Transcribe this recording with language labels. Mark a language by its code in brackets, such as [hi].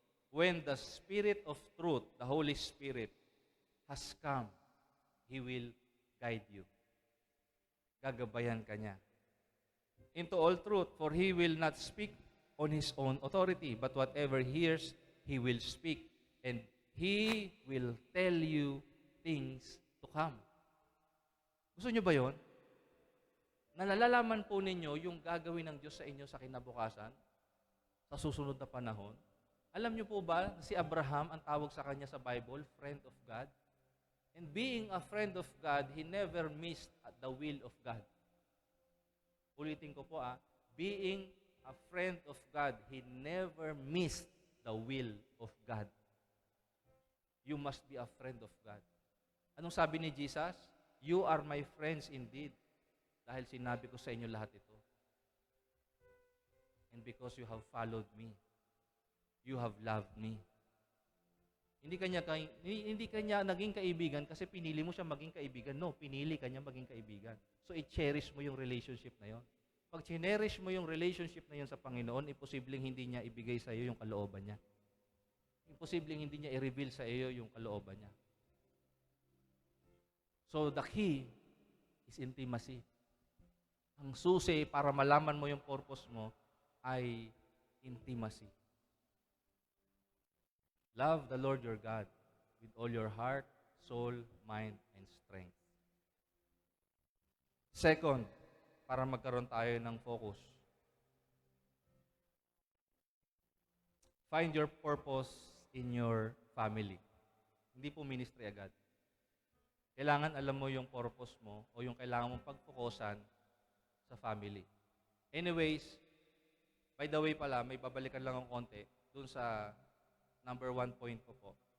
[en] When the Spirit of truth, the Holy Spirit, has come, He will guide you. [tl] Gagabayan ka niya. [en] Into all truth, for He will not speak on His own authority, but whatever He hears, He will speak, and He will tell you things to come. [tl] Gusto niyo ba yon? Nalalaman po ninyo yung gagawin ng Diyos sa inyo sa kinabukasan, sa susunod na panahon. Alam niyo po ba na si Abraham, ang tawag sa kanya sa Bible, [en] friend of God? And being a friend of God, he never missed the will of God. [tl] Ulitin ko po [en] being a friend of God, he never missed the will of God. You must be a friend of God. [tl] Anong sabi ni Jesus? [en] You are my friends indeed, [tl] dahil sinabi ko sa inyo lahat ito. [en] And because you have followed me, you have loved me. [tl] Hindi kanya naging kaibigan kasi pinili mo siya maging kaibigan. No, pinili kanya maging kaibigan. So, i-cherish mo yung relationship na yon. Pag cherish mo yung relationship na yon sa Panginoon, imposibleng hindi niya ibigay sa iyo yung kalooban niya. Imposibleng hindi niya i-reveal sa iyo yung kalooban niya. [en] So, the key is intimacy. [tl] Ang susi para malaman mo yung purpose mo ay intimacy. [en] Love the Lord your God with all your heart, soul, mind, and strength. [tl] Second, para magkaroon tayo ng focus. [en] Find your purpose in your family. [tl] Hindi po ministry agad. Kailangan alam mo yung purpose mo o yung kailangan mong pagfokusan sa family. [en] Anyways, by the way [tl] pala, may babalikan lang ng konti dun sa number 1 point ko po.